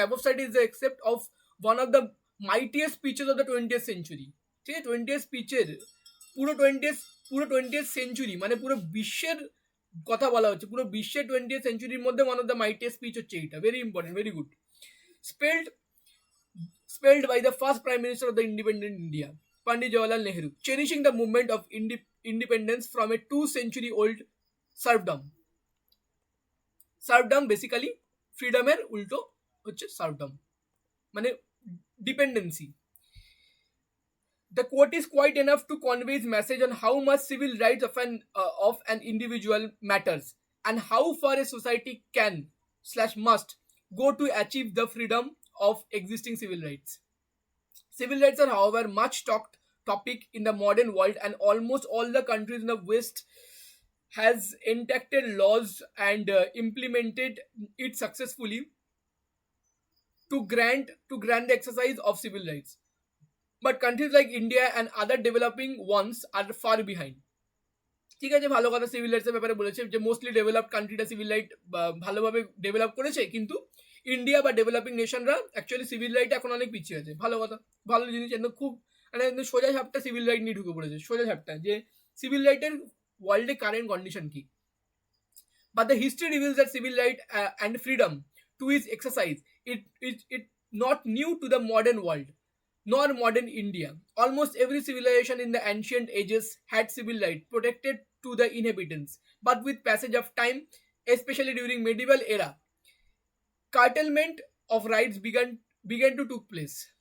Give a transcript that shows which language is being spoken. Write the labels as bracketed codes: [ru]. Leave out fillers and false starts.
[en] Above side is the except of one of the mightiest speeches of the 20th century. [bn] ঠিক আছে, 20th স্পিচের পুরো 20th century মানে পুরো বিশ্বের কথা বলা হচ্ছে, পুরো বিশ্বের 20th সেঞ্চুরির মধ্যে [en] one of the mightiest speech [bn] হচ্ছে এইটা। [en] Very important, very good. spelled by the first prime minister of the independent India, Pandit Jawaharlal Nehru, cherishing the movement of independence from a 2-century-old serfdom. Serfdom basically freedom-এর [bn] উল্টো হচ্ছে [en] serfdom, [bn] মানে [en] dependency. The quote is quite enough to convey his message on how much civil rights of an individual matters and how far a society can/must go to achieve the freedom of existing civil rights. Civil rights are, however, much talked topic in the modern world, and almost all the countries in the West has enacted laws and implemented it successfully to grant the exercise of civil rights. But countries like India and other developing ones are far behind. [bn] ঠিক আছে, ভালো কথা civil রাইটসের ব্যাপারে বলেছে যে mostly developed কান্ট্রিটা civil right ভালোভাবে develop করেছে, কিন্তু ইন্ডিয়া বা ডেভেলপিং নেশনরা অ্যাকচুয়ালি সিভিল রাইট এখন অনেক পিছিয়ে আছে। ভালো কথা, ভালো জিনিস। একদম খুব মানে সোজা ঝাপটা সিভিল রাইট নিয়ে ঢুকে পড়েছে, সোজা ঝাপটা যে সিভিল রাইটের ওয়ার্ল্ডে কারেন্ট কন্ডিশন কি। [en] But the history reveals that civil right and freedom to its exercise it not new to the modern world nor modern India. Almost every civilization in the ancient ages had civil rights protected to the inhabitants, but with passage of time, especially during medieval era, curtailment of rights began to take place.